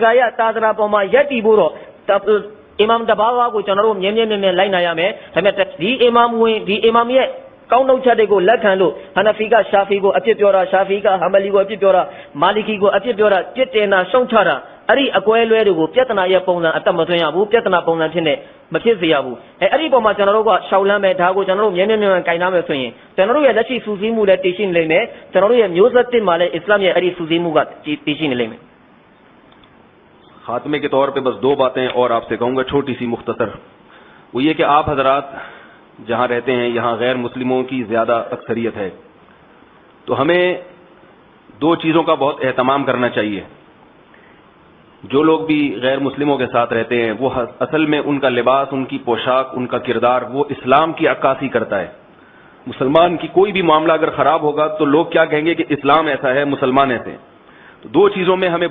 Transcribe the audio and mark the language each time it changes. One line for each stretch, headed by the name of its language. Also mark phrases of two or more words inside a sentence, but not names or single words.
Burmese: ကာရသာသနာပေါ်မှာရက်တည်ဖို့တော့အီမာမ်တပါးကိုကျွန်တော်တို့မြဲလိုက်နိုင်ရမယ်ဒါပေမဲ့ဒီအီမာမ်ရဲ့ကောင်းနှုတ်ချက်တွေကိုလက်ခံလို့ဟနဖီကရှာဖီကိုအပြစ်ပြောတာရှာဖီကဟမ်ဘလီကိုအပြစ်ပြောတာမာလီကီကိုအပြစ်ပြောတာပြစ်တင်တာရှုံချတာအဲ့ဒီအကွဲလွဲတွေကိုပြဿနာရဲ့ပုံစံအတက်မသွင်းရဘူးပြဿနာပုံစံဖြစ်နေမဖြစ်စေရဘူးအဲ့ဒီပုံမှာကျွန်တော်တို့ကရှောက်လန်းမယ်ဒါကိုကျွန်တော်တို့မြဲကင်နာမယ်ဆိုရင်ကျွန်တော်တို့ရဲ့လက်ရှိစူးစီးမှုလည်းတည်ရှိနေလိမ့်မယ်ကျွန်တော်တို့ရဲ့မျိုးဆက်တစ်မှာလည်းအစ္စလာမ်ရဲ့အဲ့ဒီစူးစီးမှုကတည်ရှိနေလိမ့်မယ်
Urdu: خاتمے کے طور پہ بس دو باتیں اور آپ سے کہوں گا چھوٹی سی مختصر وہ یہ کہ آپ حضرات جہاں رہتے ہیں یہاں غیر مسلموں کی زیادہ اکثریت ہے تو ہمیں دو چیزوں کا بہت اہتمام کرنا چاہیے جو لوگ بھی غیر مسلموں کے ساتھ رہتے ہیں وہ اصل میں ان کا لباس ان کی پوشاک ان کا کردار وہ اسلام کی عکاسی کرتا ہے مسلمان کی کوئی بھی معاملہ اگر خراب ہوگا تو لوگ کیا کہیں گے کہ اسلام ایسا ہے مسلمان ایسے ہیں تو دو چیزوں میں ہمیں